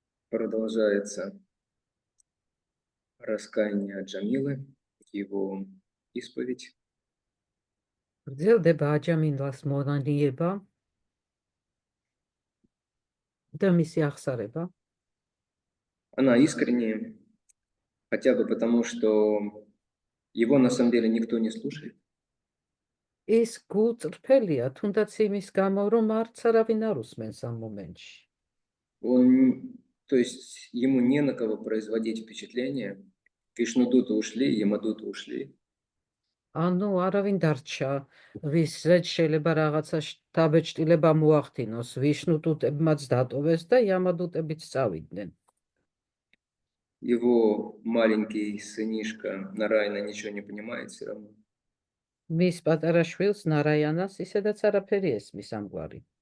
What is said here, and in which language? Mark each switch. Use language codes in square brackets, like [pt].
[ru] Продолжается раскаяние Джамилы, его исповедь. [ka] გრძელდება აჯამინდლას მონანიება და მისი აღსარება. [ru] Она искренняя, хотя бы потому, что его на самом деле никто не слушает. [ka] ის გულწრფელია, თუნდაც იმის გამო, რომ არც არავინ არ უსმენს ამ მომენტში. [ru] То есть ему не на кого производить впечатление. Вишнудуты ушли, Ямадуты ушли. [ka] ანუ არავინ დარჩა, ვისაც შეიძლება რაღაცა დაბეჭდილება მოახდინოს, ვიშნუდუტებმაც დატოვეს და იამადუტებიც წავიდნენ. [ru] Его маленький сынишка Нарайна ничего не понимает все равно. [ka] მის პატარა შვილს ნარაიანას ისედაც არაფერი ესმის ამგვარი.